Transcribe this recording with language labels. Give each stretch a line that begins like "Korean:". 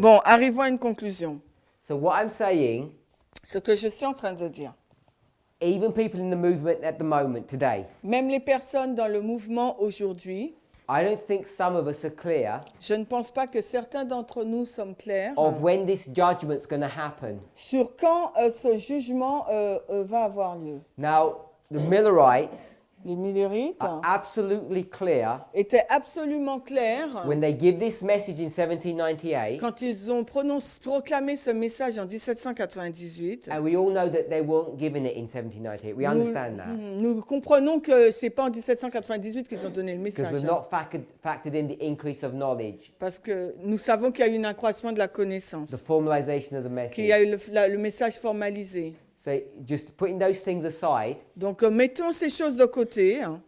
French: Bon, arrivons à une conclusion.
English: So what I'm saying,
French: Ce que je suis en train de dire.
English: even people in the movement at the moment today,
French: Même les personnes dans le mouvement aujourd'hui,
English: I don't think some of us are clear
French: Je ne pense pas que certains d'entre nous sommes clairs
English: of when this judgment's going to happen.
French: sur quand ce jugement va avoir lieu.
English: Now, the Millerites
French: Les Millérites
English: are absolutely clear
French: étaient absolument clairs
English: when they give this message in 1798,
French: quand ils ont proclamé ce message en 1798.
English: and we all know that they weren't given it in 1798. We understand that.
French: Nous comprenons que ce n'est pas en 1798 qu'ils ont donné le
English: Because
French: message.
English: we've not factored in the increase of knowledge,
French: Parce que nous savons qu'il y a eu un accroissement de la
English: the
French: connaissance,
English: formalization of the
French: qu'il y a
English: message.
French: eu le message formalisé.
English: So just putting those things aside,
French: Donc mettons ces choses de côté.